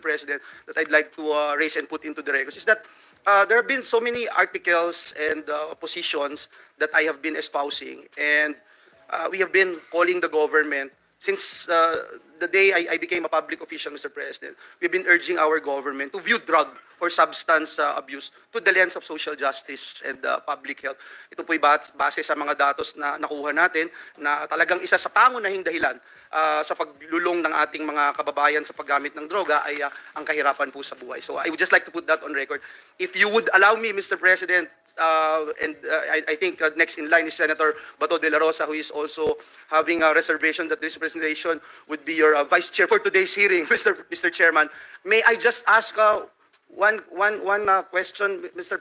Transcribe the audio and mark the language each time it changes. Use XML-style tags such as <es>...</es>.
<en>President, that I'd like to raise and put into the records is that there have been so many articles and positions that I have been espousing, and we have been calling the government since the day I became a public official, Mr. President. We've been urging our government to view drug or substance abuse to the lens of social justice and public health.</en> <tl>Ito po'y base sa mga datos na nakuha natin na talagang isa sa pangunahing dahilan sa paglulong ng ating mga kababayan sa paggamit ng droga ay ang kahirapan po sa buhay.</tl> <en>So I would just like to put that on record. If you would allow me, Mr. President, and I think next in line is Senator Bato de la Rosa, who is also having a reservation that this presentation would be your vice chair for today's hearing, Mr. Chairman. May I just ask one question, Mr.</en>